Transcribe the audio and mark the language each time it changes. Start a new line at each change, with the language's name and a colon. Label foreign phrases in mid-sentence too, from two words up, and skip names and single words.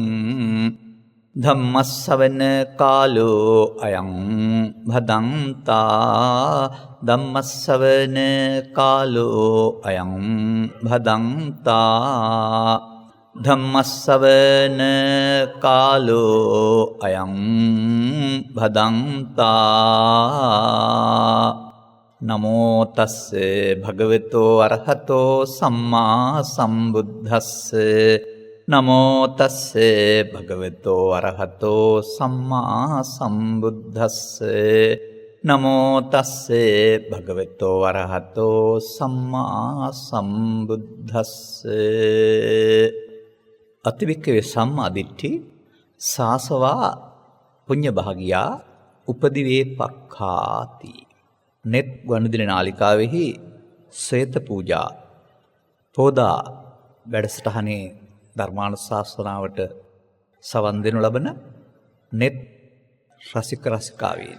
Pali: ධම්මස්සවන කාලෝ අයං භදන්තා ධම්මස්සවන කාලෝ අයං භදන්තා ධම්මස්සවන කාලෝ අයං භදන්තා. නමෝ තස්ස භගවතෝ අරහතෝ සම්මා සම්බුද්දස්ස. නමෝ තස්ස භගවතෝ අරහතෝ සම්මා සම්බුද්දස්ස. නමෝ තස්ස භගවතෝ අරහතෝ සම්මා සම්බුද්දස්ස. අතිවික්කවේ සම්මාදිට්ඨි සාසවා පුඤ්ඤ භාගියා උපදිවේ පක්ඛාති.
Sinhala: net ගුවන්විදුලි නාලිකාවෙහි ශ්වේත පූජා පෝදා වැඩසටහනේ ධර්මානුශාසනාවට සවන් දෙනු ලබන net රසික රසිකාවේනි.